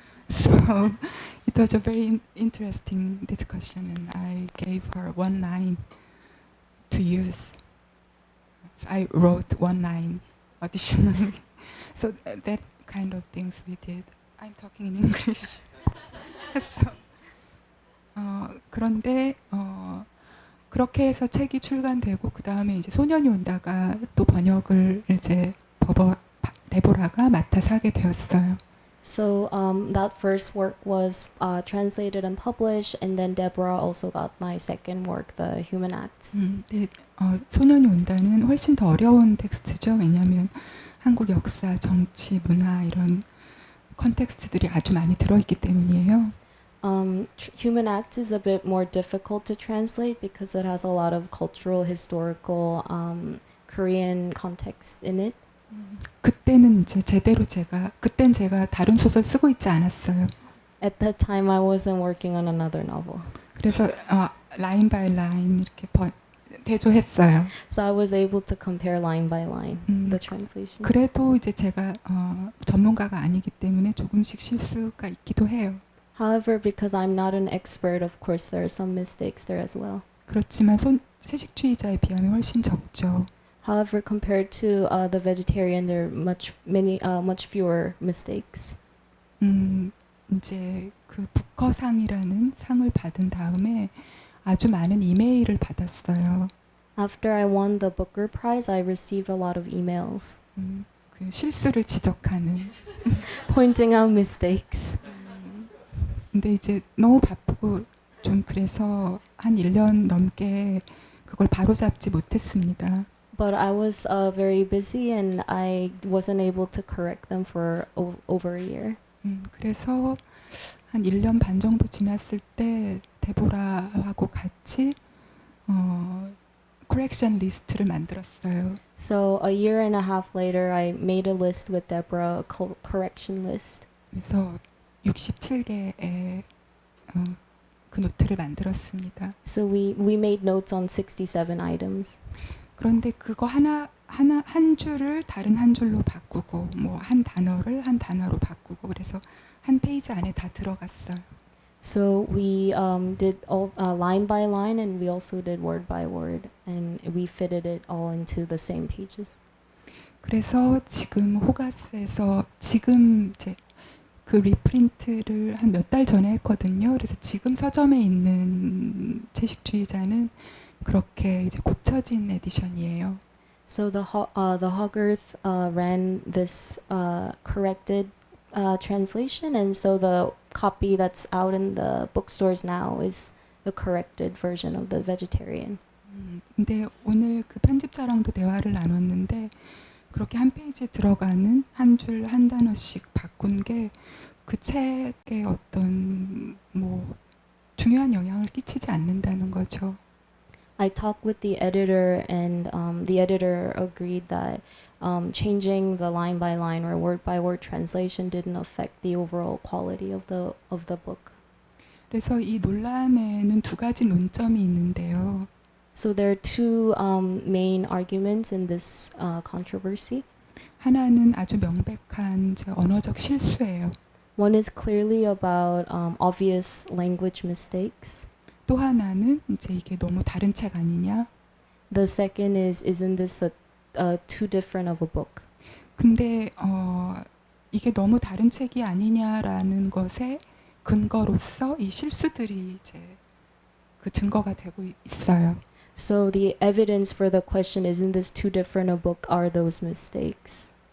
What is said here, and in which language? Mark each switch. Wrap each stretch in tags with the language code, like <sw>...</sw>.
<en>So it was a very interesting discussion, and I gave her one line to use. So I wrote one line additionally. So that kind of things we did. I'm talking in English.</en> <ko>so, 그런데 그렇게 해서 책이 출간되고 그 다음에 이제 소년이 온다가 또 번역을 이제 데보라가 맡아서 하게 되었어요.</ko> <en>So that first work was translated and published, and then Deborah also got my second work, The Human Acts.</en> <ko>네, 소년이 온다는 훨씬 더 어려운 텍스트죠. 왜냐하면 한국 역사, 정치, 문화 이런 컨텍스트들이 아주 많이 들어있기 때문이에요.</ko> <en>Human Acts is a bit more difficult to translate because it has a lot of cultural, historical, Korean context in it.</en> <ko>그때는 이제 그땐 제가 다른 소설 쓰고 있지 않았어요.</ko> <en>At that time, I wasn't working on another novel.</en> <ko>그래서 라인 바이 라인 이렇게 대조했어요.</ko> <en>So I was able to compare line by line the translation.</en> <ko>그래도 이제 제가 전문가가 아니기 때문에 조금씩 실수가 있기도 해요.</ko> <en>However, because I'm not an expert, of course, there are some mistakes there as well.</en> <ko>그렇지만 채식주의자에 비하면 훨씬 적죠.</ko> <en>However, compared to the vegetarian, there are much fewer mistakes.</en> <ko>이제 그 부커상이라는 상을 받은 다음에 아주 많은 이메일을 받았어요.</ko> <en>After I won the Booker Prize, I received a lot of emails</en> <ko>그 실수를 지적하는.</ko> <en>pointing out mistakes.</en> <ko>근데 이제 너무 바쁘고 좀 그래서 한 1년 넘게 그걸 바로잡지 못했습니다.</ko> <en>But I was very busy and I wasn't able to correct them for over a year.</en> <ko>그래서 한 1년 반 정도 지났을 때 데보라하고 같이 correction 리스트를 만들었어요.</ko> <en>So a year and a half later, I made a list with Deborah, a correction list.</en> <ko>그래서 67개의 그 노트를 만들었습니다.</ko> <en>So we made notes on 67 items.</en> <ko>그런데 그거 한 줄을 다른 한 줄로 바꾸고 뭐 한 단어를 한 단어로 바꾸고 그래서 한 페이지 안에 다 들어갔어요.</ko> <en>So we did all line by line, and we also did word by word, and we fitted it all into the same pages.</en> <ko>그래서 지금 호가스에서 지금 이제 그 리프린트를 한 몇 달 전에 했거든요. 그래서 지금 서점에 있는 채식주의자는 그렇게 이제 고쳐진 에디션이에요.</ko> <en>So the Hogarth ran this corrected translation, and so the copy that's out in the bookstores now is the corrected version of the vegetarian.</en> <ko>근데 오늘 그 편집자랑도 대화를 나눴는데 그렇게 한 페이지에 들어가는 한 줄 한 단어씩 바꾼 게 그 책에 어떤 뭐 중요한 영향을 끼치지 않는다는 거죠.</ko> <en>I talked with the editor, and the editor agreed that changing the line by line or word by word translation didn't affect the overall quality of the book.</en> <ko>그래서 이 논란에는 두 가지 논점이 있는데요.</ko> <en>So there are two main arguments in this controversy.</en> <ko>하나는 아주 명백한 이제 언어적 실수예요.</ko> <en>One is clearly about obvious language mistakes.</en> <ko>또 하나는 이제 이게 너무 다른 책 아니냐.</ko> <en>The second is, isn't this too different of a book?</en> <ko>근데 이게 너무 다른 책이 아니냐라는 것의 근거로서 이 실수들이 이제 그 증거가 되고 있어요.</ko> <en>So the evidence for the question, isn't this too different a book, are those mistakes.</en>